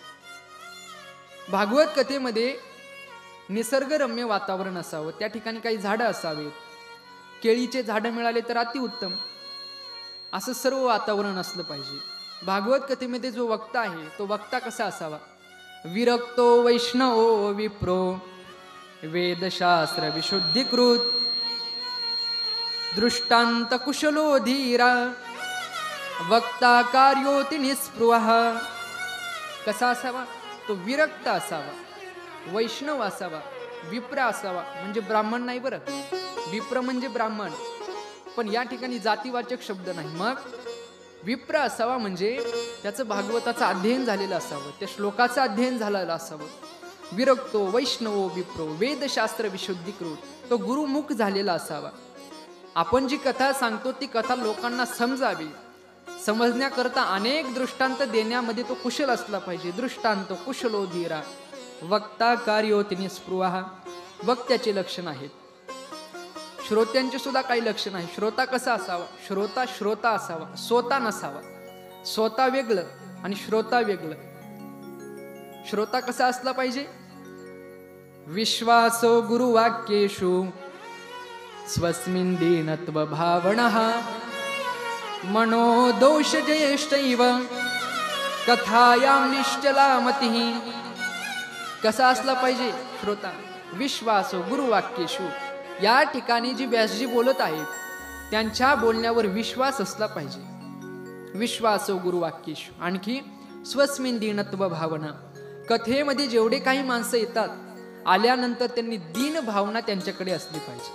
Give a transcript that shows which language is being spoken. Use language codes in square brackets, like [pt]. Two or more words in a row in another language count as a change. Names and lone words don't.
[mr] भागवत कथेमध्ये निसर्गरम्य वातावरण असावं. त्या ठिकाणी काही झाडं असावेत. केळीचे झाडं मिळाले तर अतिउत्तम. असं सर्व वातावरण असलं पाहिजे. भागवत कथेमध्ये जो वक्ता आहे तो वक्ता कसा असावा? [sa] विरक्तो वैष्णवो विप्रो वेदशास्त्र विशुद्धीकृत दृष्टांत कुशलो धीरा वक्ता कार्योति निस्पृह. [mr] कसा असावा? तो विरक्त असावा, वैष्णव असावा, विप्र असावा. म्हणजे ब्राह्मण नाही बरं, विप्र म्हणजे ब्राह्मण, पण या ठिकाणी जातीवाचक शब्द नाही. मग विप्र असावा म्हणजे त्याचं भागवताचं अध्ययन झालेलं असावं, त्या श्लोकाचं अध्ययन झालेलं असावं. [sa] विरक्तो वैष्णवो विप्रो वेदशास्त्र विशुद्धीकृत, [mr] तो गुरुमुख झालेला असावा. आपण जी कथा सांगतो ती कथा लोकांना समजावी, समजण्याकरता अनेक दृष्टांत देण्यामध्ये तो कुशल असला पाहिजे. [sa] दृष्टांत कुशलो धीरा वक्ता कार्योति निस्पृह. [mr] वक्त्याचे लक्षण आहेत, श्रोत्यांचे सुद्धा काही लक्षण आहे. श्रोता कसा असावा? श्रोता असावा, स्वता नसावा. स्वता वेगळं आणि श्रोता वेगळं. श्रोता कसा असला पाहिजे? [sa] विश्वासो गुरुवाक्येषु स्वस्मिन् दीनत्व भावनः मनो दोष ज्येष्ठैव कथायां निश्चला मतिः. [mr] कसा असला पाहिजे श्रोता? [sa] विश्वासो गुरुवाक्येषु, [mr] या ठिकाणी जी व्यासजी बोलत आहेत त्यांच्या बोलण्यावर विश्वास असला पाहिजे. [sa] विश्वासो गुरुवाक्येषु. [mr] आणखी [sa] स्वस्मिन् दीनत्व भावना, [mr] कथेमध्ये जेवढे काही माणसं येतात आल्यानंतर त्यांनी दीन भावना त्यांच्याकडे असली पाहिजे.